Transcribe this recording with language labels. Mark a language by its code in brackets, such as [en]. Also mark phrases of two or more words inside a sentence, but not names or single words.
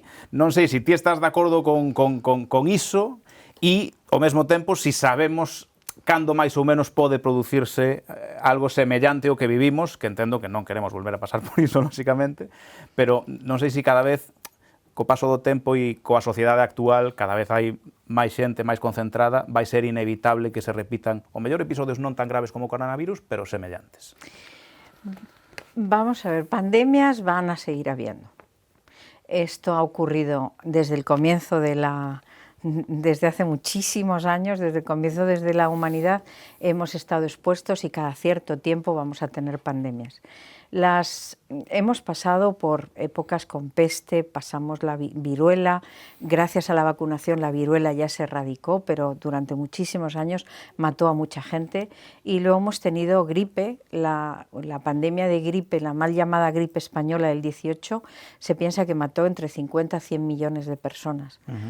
[gl] Non sei se ti estás de acordo con iso e, ao mesmo tempo, si sabemos cando máis ou menos pode producirse algo semellante ao que vivimos, que entendo que non queremos volver a pasar por iso, lóxicamente, pero non sei se cada vez, co paso do tempo e coa sociedade actual, cada vez hai máis xente, máis concentrada, vai ser inevitable que se repitan, o mellor, episodios non tan graves como o coronavirus, pero semellantes. [es] Vamos a ver, pandemias van a seguir habiendo. Esto ha ocurrido desde el comienzo desde hace muchísimos años, desde el comienzo desde la humanidad, hemos estado expuestos y cada cierto tiempo vamos a tener pandemias. Hemos pasado por épocas con peste, pasamos la viruela, gracias a la vacunación la viruela ya se erradicó, pero durante muchísimos años mató a mucha gente, y luego hemos tenido gripe, la pandemia de gripe, la mal llamada gripe española del 18, se piensa que mató entre 50 a 100 millones de personas.